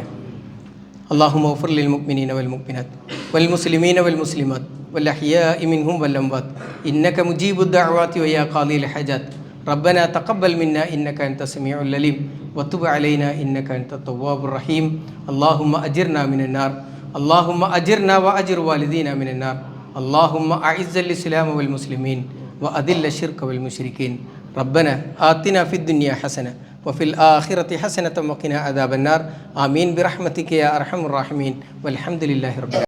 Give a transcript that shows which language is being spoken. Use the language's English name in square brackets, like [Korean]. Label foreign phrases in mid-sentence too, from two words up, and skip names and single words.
[Arabic] اللهم اغفر للمؤمنين والمؤمنات والمسلمين والمسلمات والأحياء منهم والأموات إنك مجيب الدعوات ويا قاضي الحاجات ربنا تقبل منا إنك أنت السميع العليم وتب علينا إنك أنت التواب الرحيم. اللهم أجرنا من النار اللهم أجرنا وأجر والدينا من النار اللهم أعز الإسلام والمسلمين وأذل الشرك والمشركين. ربنا آتنا في الدنيا حسنة وفي الآخرة حسنة وقنا عذاب النار. آمين برحمتك يا أرحم الراحمين والحمد لله رب العالمين.